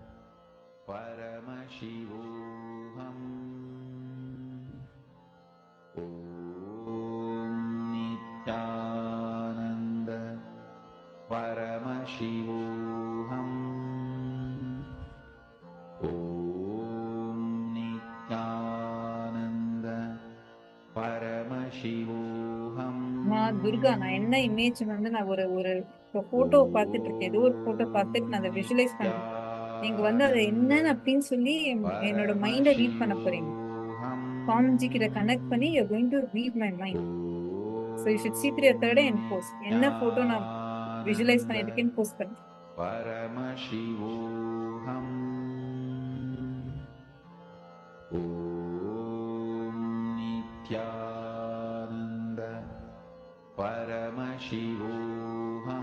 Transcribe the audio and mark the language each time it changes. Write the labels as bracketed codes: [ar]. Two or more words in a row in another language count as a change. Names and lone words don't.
[sa] Paramashivoham Nityananda Paramashivoham Nityananda Paramashivoham. Ma Durga, [ta] நான் என்ன இமேஜ் வந்து நான் ஒரு ஒரு போட்டோ பார்த்துட்டு இருக்கேன். ஏதோ ஒரு போட்டோ பார்த்துட்டு நான் அதை விஷுவலைஸ் பண்றேன். நீங்க வந்து அதை என்னன்னு அப்படின்னு சொல்லி என்னோட மைண்டை ரீட் பண்ண போறீங்க. காம்ஜி கிட்ட கனெக்ட் பண்ணி [en] you're going to read my mind. So you should see through your third eye and post. [ta] என்ன போட்டோ நான் விஷுவலைஸ் பண்ணிருக்கேன்னு போஸ்ட் பண்ணுங்க. [sa] Paramashivoham Nityananda Paramashivoham.